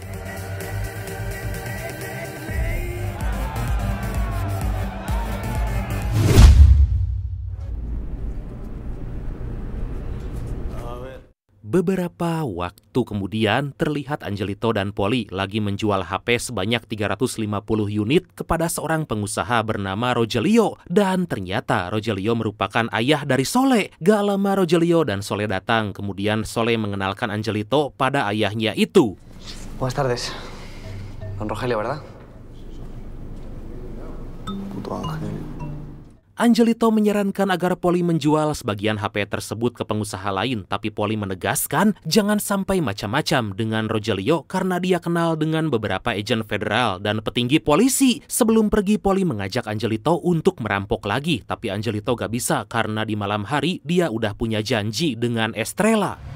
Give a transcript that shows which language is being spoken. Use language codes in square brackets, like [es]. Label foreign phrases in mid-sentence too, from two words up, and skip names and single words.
[id] Beberapa waktu kemudian terlihat Angelito dan Poli lagi menjual HP sebanyak 350 unit kepada seorang pengusaha bernama Rogelio. Dan ternyata Rogelio merupakan ayah dari Sole. Gak lama Rogelio dan Sole datang, kemudian Sole mengenalkan Angelito pada ayahnya itu. [es] Buenas tardes. Don Rogelio, ¿verdad? Puto Ángel. [id] Angelito menyarankan agar Poli menjual sebagian HP tersebut ke pengusaha lain, tapi Poli menegaskan jangan sampai macam-macam dengan Rogelio karena dia kenal dengan beberapa agen federal dan petinggi polisi. Sebelum pergi, Poli mengajak Angelito untuk merampok lagi, tapi Angelito gak bisa karena di malam hari dia udah punya janji dengan Estrella.